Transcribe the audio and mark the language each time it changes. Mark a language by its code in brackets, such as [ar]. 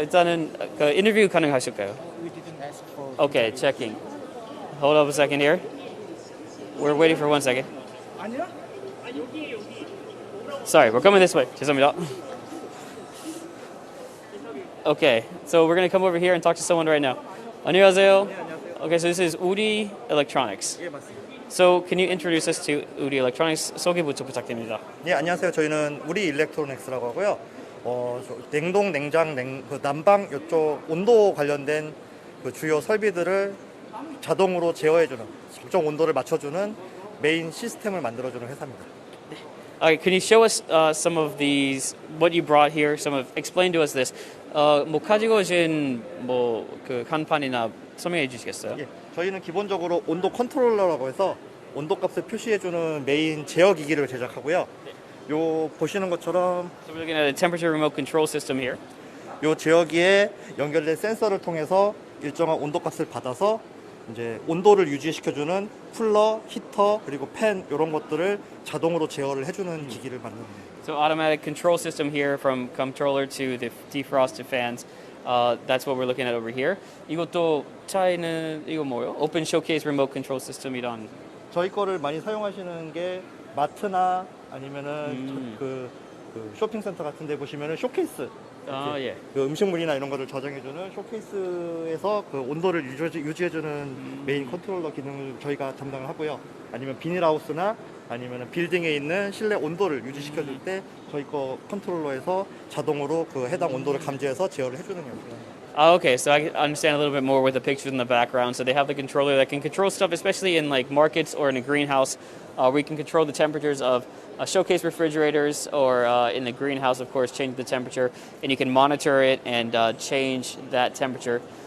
[ko] 일단은 그 인터뷰 가능하실까요? [en] Okay, checking. Hold up a second here. We're waiting for 1 second. Sorry, we're coming this way. [ko] 죄송합니다. [en] Okay, so we're gonna come over here and talk to someone right now. [ko] 안녕하세요. [en] Okay, so this is Udi Electronics. So can you introduce us to Udi Electronics? [ko] 소개부터 부탁드립니다. 네, 안녕하세요. 저희는 우리 일렉트로닉스라고 하고요. 냉동, 냉장, 난방 이쪽 온도 관련된 그 주요 설비들을 자동으로 제어해주는, 적정 온도를 맞춰주는 메인 시스템을 만들어주는 회사입니다. [en] Can you show us some of these, what you brought here? Explain to us this. [ko] 뭐 가지고 오신 그 간판이나 설명해 주시겠어요? 예, 저희는 기본적으로 온도 컨트롤러라고 해서 온도값을 표시해주는 메인 제어 기기를 제작하고요. 요 보시는 것처럼 [en] So we're looking at a temperature remote control system here. [ko] 요 제어기에 연결된 센서를 통해서 일정한 온도값을 받아서 이제 온도를 유지시켜주는 쿨러, 히터, 그리고 팬 이런 것들을 자동으로 제어를 해주는 기기를 만드는 거예요. [en] So automatic control system here from controller to the defrosted fans. That's what we're looking at over here. [ko] 이것도 차이는 이거 뭐요? Open Showcase Remote Control System이란. 저희 거를 많이 사용하시는 게 마트나 아니면은 그 쇼핑센터 같은 데 보시면은 쇼케이스. 예. 그 음식물이나 이런 거를 저장해주는 쇼케이스에서 그 온도를 유지해주는 메인 컨트롤러 기능을 저희가 담당을 하고요. 아니면 비닐하우스나 아니면 빌딩에 있는 실내 온도를 유지시켜줄 때 저희 거 컨트롤러에서 자동으로 그 해당 온도를 감지해서 제어를 해주는 역할입니다. [en] Okay, so I understand a little bit more with the pictures in the background. So they have the controller that can control stuff, especially in like markets or in a greenhouse. We can control the temperatures of showcase refrigerators, or in the greenhouse, of course, change the temperature, and you can monitor it and change that temperature.